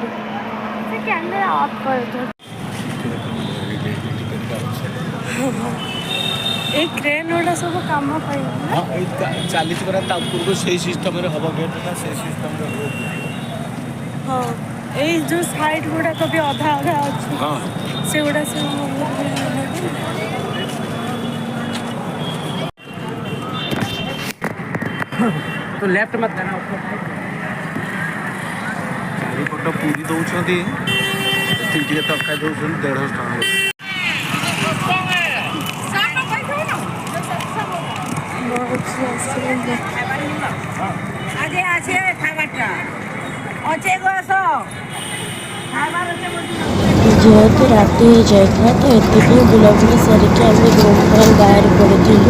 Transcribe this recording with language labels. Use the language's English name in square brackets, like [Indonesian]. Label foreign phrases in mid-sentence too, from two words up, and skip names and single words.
[Odia] ସେ [English] camera off [Odia] କରିଦିଅ। ଏଇ କ୍ରେନ୍ ଗୁଡ଼ା ସବୁ କାମ ପାଇଁ ନା? ହଁ ଏଇ ଚାଲିଛି ପରା ତା ଉପରକୁ ସେଇ ସିଷ୍ଟମରେ ହବ ଗେଟ୍ଟା ସେଇ ସିଷ୍ଟମରେ ହବ। ହଁ ଏଇ ଯୋଉ ସାଇଡ୍ ଗୁଡାକ ବି ଅଧା ଅଧା ଅଛି ହଁ ସେଗୁଡ଼ା ସବୁ [Hindi] तो लेफ्ट मत करना उसको। [Odia] ଚାରିପଟ ପୁରୀ ଦଉଛନ୍ତି ଏଠି ଟିକେ ତରକାରୀ ଦଉଛନ୍ତି 150 ଟଙ୍କା। ଯେହେତୁ ରାତି ହେଇଯାଇଥିଲା ତ ଏତିକି ବୁଲାବୁଲି ସାରିକି ଆମେ ରୁମ୍ ପାଇଁ ବାହାରି ପଡ଼ିଥିଲୁ।